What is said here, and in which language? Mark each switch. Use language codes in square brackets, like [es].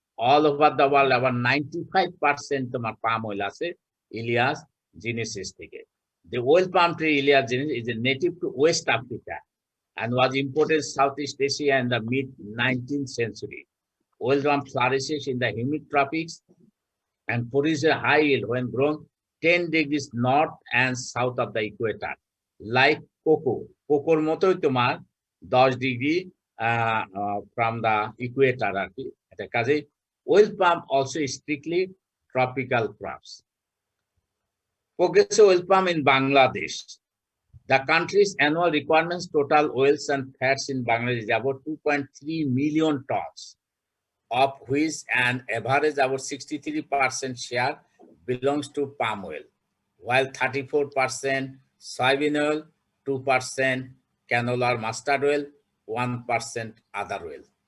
[en] all over the world [bn] আবার 95% তোমার palm oil আছে ইলিয়াস জিনেসিস থেকে। [en] The oil palm tree Ilias genus is a native to West Africa and was imported Southeast Asia in the mid-19th century. Oil palm flourishes in the humid tropics and produces a high yield when grown 10 degrees north and south of the equator, like cocoa. [bn] কোকোর মতোই তোমার 10 degree [en] from the equator [bn] আর কি। এটা কাজেই [en] oil palm also is strictly tropical crops. Progressive oil palm in Bangladesh. The country's annual requirements total oils and fats in Bangladesh is about 2.3 million tons, of which an average about 63% share belongs to palm oil, while 34% soybean oil, 2% canola or mustard oil, 1% other oil.